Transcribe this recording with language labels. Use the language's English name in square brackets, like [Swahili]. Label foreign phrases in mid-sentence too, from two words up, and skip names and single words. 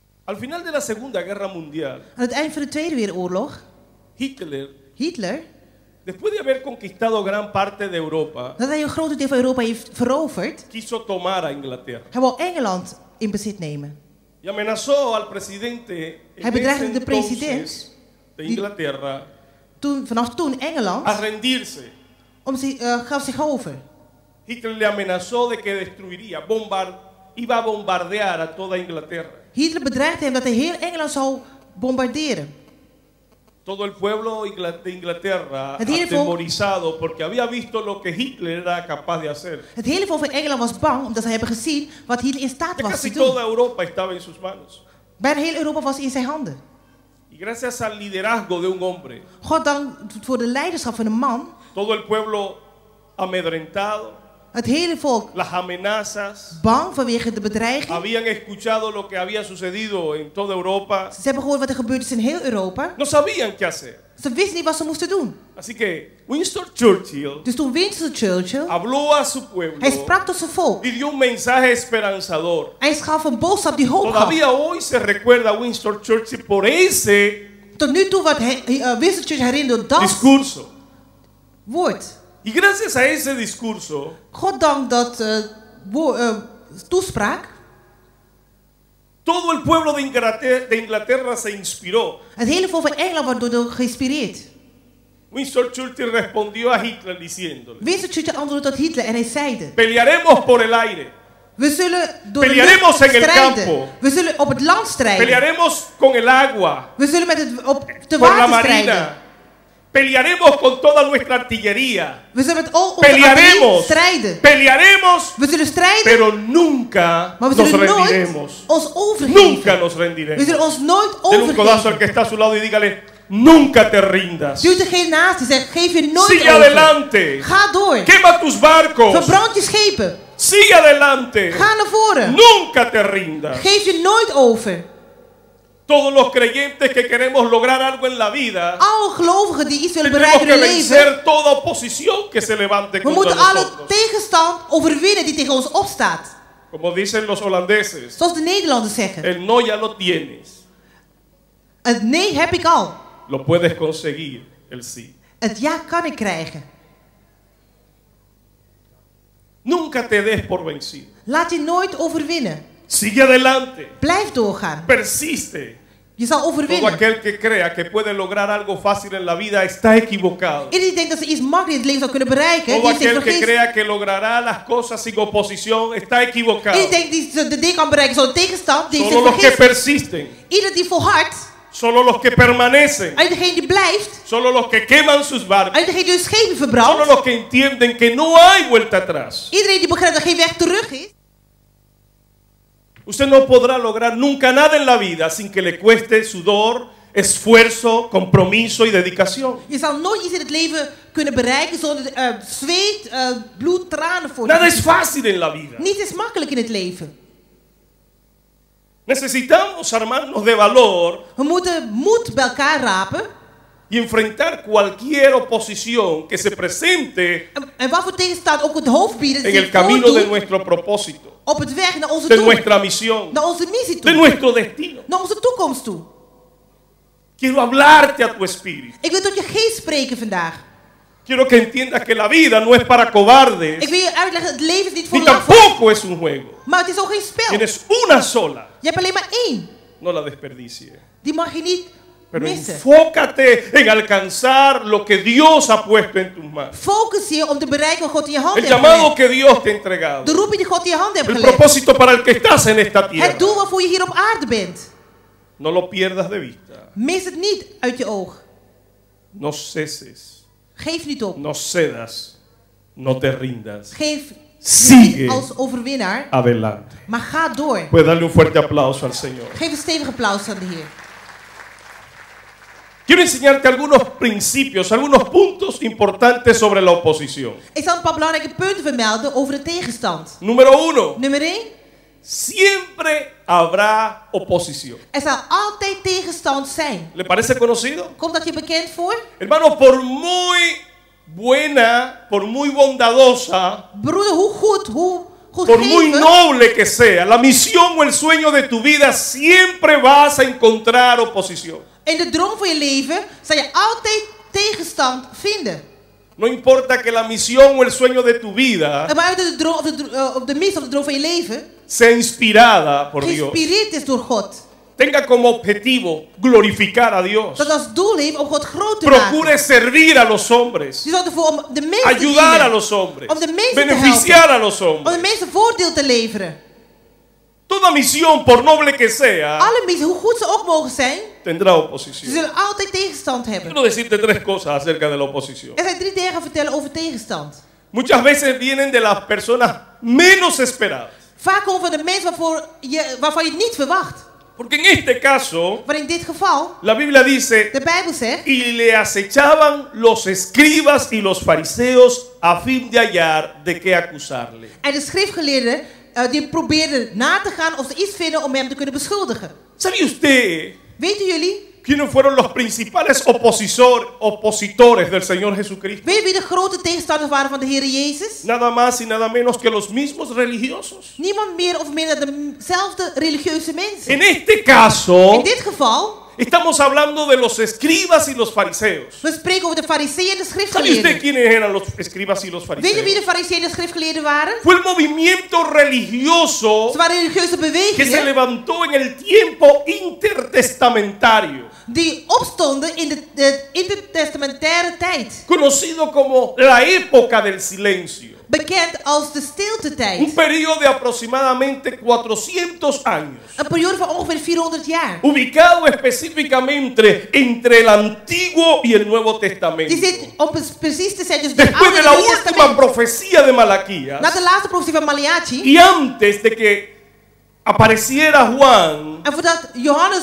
[Spanish] Al final de la Segunda Guerra Mundial, [Dutch] Aan het eind van de Tweede Wereldoorlog, Hitler, [Spanish] después de haber conquistado gran parte de Europa, [Dutch] dat hij een groot deel van Europa heeft veroverd, [Spanish] quiso tomar a Inglaterra. [Dutch] hij wou Engeland in bezit nemen. [Spanish] Y amenazó al presidente en [Dutch] Hij bedreigde [Spanish] ese [Dutch] de president [Spanish] entonces de Inglaterra [Dutch] Vanaf toen Engeland [Spanish] a rendirse. [Dutch] gaf zich over. [Spanish] Hitler le amenazó de que destruiría, iba a bombardear a toda Inglaterra. [Dutch] Hitler bedreigde hem dat hij heel Engeland zou bombarderen. [Spanish] Todo el pueblo de Inglaterra [Dutch] Het hele volk- [Spanish] atemorizado porque había visto lo que Hitler era capaz de hacer. [Dutch] Het hele volk van Engeland was bang omdat ze hebben gezien wat Hitler in staat [Spanish] Ya [Dutch] was [Spanish] casi [Dutch] te doen. [Spanish] toda Europa estaba en sus manos. [Dutch] Bijna heel Europa was in zijn handen. [Spanish] Y gracias al liderazgo de un hombre, [Dutch] God dank voor de leiderschap van een man. [Spanish] todo el pueblo amedrentado, [Dutch] Het hele volk [Spanish] las amenazas, [Dutch] bang vanwege de bedreiging. [Spanish] habían escuchado lo que había sucedido en toda Europa, [Dutch] Ze hebben gehoord wat er gebeurd is in heel Europa. [Spanish] no sabían qué hacer. [Dutch] Ze wisten niet wat ze moesten doen. [Spanish] Así que Winston Churchill [Dutch] Dus toen Winston Churchill, [Spanish] habló a su pueblo [Dutch] hij sprak tot zijn volk. [Spanish] y dio un mensaje esperanzador. [Dutch] Hij gaf een boodschap die hoop gaf. [Spanish] Todavía hoy se recuerda a Winston Churchill por ese [Dutch] Tot nu toe wat Winston Churchill herinnerde dat [Spanish] discurso. [Dutch] woord. [Spanish] Y gracias a ese discurso, [Dutch] God dank dat toespraak. [Spanish] todo el pueblo de Inglaterra se inspiró. [Dutch] Het hele volk van Engeland wordt door geïnspireerd. [Spanish] Winston Churchill respondió a Hitler diciéndole: [Dutch] Winston Churchill antwoordde tot Hitler en hij zeide: [Spanish] pelearemos por el aire, [Dutch] we zullen door de [Spanish] Pelearemos [Dutch] lucht [Spanish] en el [Dutch] strijden. [Spanish] campo. [Dutch] We zullen op het land strijden. [Spanish] pelearemos con el agua, [Dutch] We zullen met op de [Spanish] por la [Dutch] water strijden. [Spanish] marina, pelearemos con toda nuestra artillería, [Dutch] We zullen met al onze [Spanish] Pelearemos. [Dutch] artillerie strijden. [Spanish] pelearemos, [Dutch] We zullen strijden, [Spanish] pero nunca [Dutch] maar we [Spanish] nos [Dutch] zullen nooit [Spanish] rendiremos. [Dutch] ons overgeven. [Spanish] Nunca nos [Dutch] We [Spanish] rendiremos. [Dutch] zullen ons nooit [Spanish] Den un codazo al [Dutch] overgeven. [Spanish] que está a su lado y dígale: nunca te rindas. [Dutch] Duw degene naast je, zeg, geef je nooit [Spanish] Sigue [Dutch] over. [Spanish] adelante. [Dutch] Ga door. [Spanish] Quema tus barcos. [Dutch] Verbrand je schepen. [Spanish] Sigue adelante. [Dutch] Ga naar voren. [Spanish] Nunca te rindas. [Dutch] Geef je nooit over. [Spanish] Todos los creyentes que queremos lograr algo en la vida, [Dutch] Alle gelovigen die iets willen [Spanish] tenemos [Dutch] bereiken [Spanish] que [Dutch] in hun leven, [Spanish] vencer toda oposición que se levante [Dutch] we [Spanish] contra [Dutch] moeten alle [Spanish] nosotros. [Dutch] tegenstand overwinnen die tegen ons opstaat. [Spanish] Como dicen los holandeses, [Dutch] Zoals de Nederlanders zeggen. [Spanish] el no ya lo tienes. [Dutch] Het nee heb ik al. [Spanish] Lo puedes conseguir, el sí. [Dutch] Het ja kan ik krijgen. [Spanish] Nunca te des por vencido. [Dutch] Laat je nooit overwinnen. [Spanish] Sigue adelante. [Dutch] Blijf doorgaan. [Spanish] Persiste. [Dutch] Je zal [Spanish] Todo [Dutch] overwinnen. [Spanish] aquel que crea que puede lograr algo fácil en la vida está equivocado. [Dutch] Iedereen die denkt dat ze iets makkelijk in het leven zou kunnen bereiken, [Spanish] Todo [Dutch] die heeft zich [Spanish] aquel que [Dutch] vergist. [Spanish] crea que logrará las cosas sin oposición está equivocado. [Dutch] Iedereen die de dingen kan bereiken zonder tegenstand, die heeft [Spanish] Solo [Dutch] zich [Spanish] los que [Dutch] vergist. [Spanish] persisten, [Dutch] Ieder die volhardt, [Spanish] solo los que permanecen, [Dutch] uit degene die blijft, [Spanish] solo los que queman sus barcos, [Dutch] uit degene die hun schepen [Spanish] solo [Dutch] verbrandt, [Spanish] los que entienden que no hay vuelta atrás. [Dutch] iedereen die begrijpt dat er geen weg terug is. [Spanish] Usted no podrá lograr nunca nada en la vida sin que le cueste sudor, esfuerzo, compromiso y dedicación. [Dutch] Je zal nooit iets in het leven kunnen bereiken zonder zweet, bloed, tranen voor [Spanish] Nada [Dutch] je. [Spanish] es fácil en la vida. [Dutch] Niets is makkelijk in het leven. [Spanish] Necesitamos armarnos de valor [Dutch] We moeten moed bij elkaar rapen. [Spanish] y enfrentar cualquier oposición que se presente [Dutch] En wat voor tegenstand ook het hoofd bieden, [Spanish] en [Dutch] zich [Spanish] el camino de [Dutch] voordoen [Spanish] nuestro propósito, [Dutch] op het weg naar onze [Spanish] de [Dutch] doel, [Spanish] nuestra misión, [Dutch] naar onze missie [Spanish] de [Dutch] toe, [Spanish] nuestro destino. [Dutch] naar onze toekomst toe. [Spanish] Quiero hablarte a tu espíritu. [Dutch] Ik wil tot je geest spreken vandaag. [Spanish] Quiero que entiendas que la vida no es para cobardes, [Dutch] Ik wil je uitleggen, het leven is niet voor [Spanish] ni [Dutch] laffe, [Spanish] tampoco es un juego. [Dutch] maar het is ook geen spel. [Spanish] Tienes una sola, [Dutch] Je hebt alleen maar één. [Spanish] no la desperdicies. [Dutch] Die mag je niet [Spanish] Pero [Dutch] missen. [Spanish] enfócate en alcanzar lo que Dios ha puesto en tus manos. [Dutch] Focus je om te bereiken wat God in je handen [Spanish] El [Dutch] heeft [Spanish] llamado [Dutch] gelegd. [Spanish] que Dios te ha entregado. [Dutch] De roeping die God in je handen heeft [Spanish] El [Dutch] gelegd. [Spanish] propósito para el que estás en esta tierra. [Dutch] Het doel waarvoor je hier op aarde bent. [Spanish] No lo pierdas de vista. [Dutch] Mis het niet uit je oog. [Spanish] No ceses. [Dutch] Geef niet op. [Spanish] No cedas. No te rindas. [Dutch] Geef [Spanish] Sigue [Dutch] niet als overwinnaar, [Spanish] adelante. [Dutch] maar ga door. [Spanish] Puedes darle un fuerte aplauso al Señor. [Dutch] Geef een stevig applaus aan de Heer. [Spanish] Quiero enseñarte algunos principios, algunos puntos importantes sobre la oposición. [Dutch] Ik zal een paar belangrijke punten vermelden over de tegenstand. [Spanish] Número 1. [Dutch] Nummer 1. [Spanish] Siempre habrá oposición. [Dutch] Er zal altijd tegenstand zijn. [Spanish] ¿Le parece conocido? [Dutch] Komt dat je bekend voor? [Spanish] Hermano, por muy buena, por muy bondadosa, [Dutch] Broeder, hoe goed, hoe goed [Spanish] por muy [Dutch] geven, [Spanish] noble que sea, la misión o el sueño de tu vida, siempre vas a encontrar oposición. [Dutch] in de droom van je leven zal je altijd tegenstand vinden. [Spanish] No importa que la misión o el sueño de tu vida [Dutch] En maar uit de droom of de missie of de droom van je leven [Spanish] sea inspirada por Dios, [Dutch] geïnspireerd is door God. [Spanish] tenga como objetivo glorificar a Dios, [Dutch] Dat als doel heeft om God groot te [Spanish] procure [Dutch] maken. [Spanish] servir a los hombres, [Dutch] Die zorgt ervoor om de mensen te [Spanish] ayudar a [Dutch] dienen, [Spanish] los hombres, [Dutch] om de mensen te [Spanish] beneficiar [Dutch] helpen, [Spanish] a los [Dutch] om de [Spanish] hombres. [Dutch] mensen voordeel te leveren. [Spanish] Toda misión, por noble que sea, [Dutch] Alle missies, hoe goed ze ook mogen zijn, [Spanish] tendrá [Dutch] ze [Spanish] oposición. [Dutch] zullen altijd tegenstand hebben. [Spanish] Quiero decirte tres cosas acerca de la oposición. [Dutch] Er zijn 3 dingen te vertellen over tegenstand. [Spanish] Muchas veces vienen de las personas menos esperadas. [Dutch] Vaak komen van de mensen waarvan je het niet verwacht. [Spanish] Porque en este caso, [Dutch] Maar in dit geval, [Spanish] la Biblia dice, [Dutch] de Bijbel zegt, [Spanish] y le acechaban los escribas y los fariseos a fin de hallar de qué acusarle. [Dutch] en de schriftgeleerden die probeerden na te gaan of ze iets vinden om hem te kunnen beschuldigen. [Spanish] ¿Sabe usted [Dutch] Weten jullie? [Spanish] quiénes fueron los principales opositores del Señor Jesucristo? [Dutch] Weet je wie de grote tegenstanders waren van de Heer Jezus? [Spanish] Nada más y nada menos que los mismos religiosos. [Dutch] Niemand meer of minder dan dezelfde religieuze mensen. [Spanish] En este caso, [Dutch] In dit geval, [Spanish] estamos hablando de los escribas y los fariseos. [Dutch] we spreken over de fariseeën en de [Spanish] ¿Sabe usted [Dutch] schriftgeleerden. [Spanish] quiénes eran los escribas y los [Dutch] Weet je wie de [Spanish] fariseos? [Dutch] fariseeën en de schriftgeleerden waren? [Spanish] Fue el movimiento religioso [Dutch] Ze waren religieuze [Spanish] que se [Dutch] bewegingen [Spanish] levantó en el tiempo intertestamentario, [Dutch] die opstonden in de intertestamentaire tijd. [Spanish] conocido como la época del silencio. [Dutch] Bekend als de [Spanish] Un [Dutch] stiltetijd. [Spanish] periodo de aproximadamente 400 años, [Dutch] Een periode van ongeveer 400 jaar. [Spanish] ubicado específicamente entre el Antiguo y el Nuevo Testamento. [Dutch] Die zit, om het precies te zijn, dus de [Spanish] Después [Dutch] Oude [Spanish] de [Dutch] en [Spanish] la [Dutch] het Nieuwe [Spanish] última [Dutch] Testament. [Spanish] profecía de Malaquías [Dutch] Na de laatste profetie van Malachi. [Spanish] y antes de que apareciera Juan [Dutch] En voordat Johannes